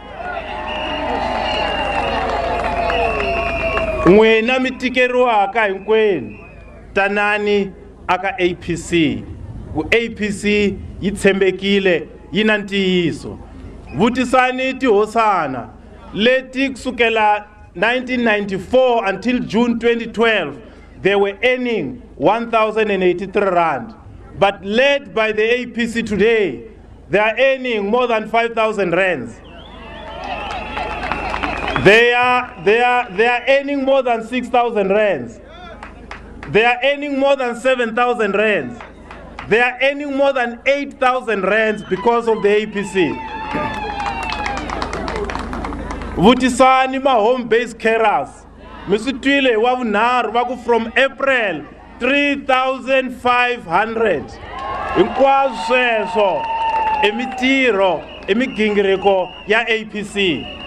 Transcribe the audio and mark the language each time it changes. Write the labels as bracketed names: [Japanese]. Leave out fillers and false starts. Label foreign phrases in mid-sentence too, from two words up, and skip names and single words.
[Tsonga] N'wina mi tikeriwaka hinkwenu tanani aka APC, ku APC yi tshembekile yi na ntiyiso. Vutisani tihosana leti kusukela [English] 1994 until June 2012 they were earning 1,083 rand, but led by the APC today they are earning more than 5,000 rands. They are earning more than 6,000 rands. They are earning more than 7,000 rands. They are earning more than 8,000 rands because of the APC. [Tsonga] Vutisani ma [English] home-based carers. [Tsonga] Misutwile wa vunharhu va ku [English] from April [Tsonga] 3,500. Hinkwaswo sweswo emitirho emigingiriko ya APC.